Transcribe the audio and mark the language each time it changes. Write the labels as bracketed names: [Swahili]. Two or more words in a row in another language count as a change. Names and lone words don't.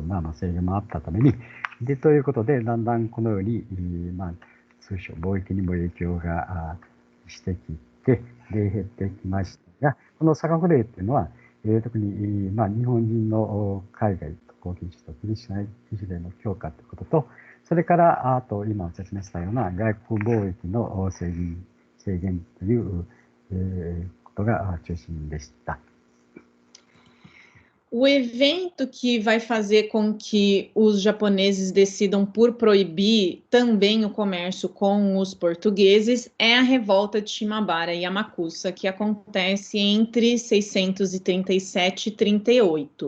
[Japanese] な制限もあったために、で、ということで、だんだんこのように、通商、貿易にも影響がしてきて、で、減ってきましたが、このサカフレイっていうのは、特に、日本人の海外渡航禁止と禁止令の強化ということと、それから、あと今説明したような外国貿易の制限という、ことが中心でした。 [Portuguese] O evento que vai fazer com que os japoneses decidam por proibir também o comércio com os portugueses é a revolta de Shimabara e Amakusa, que acontece entre 637 e 38.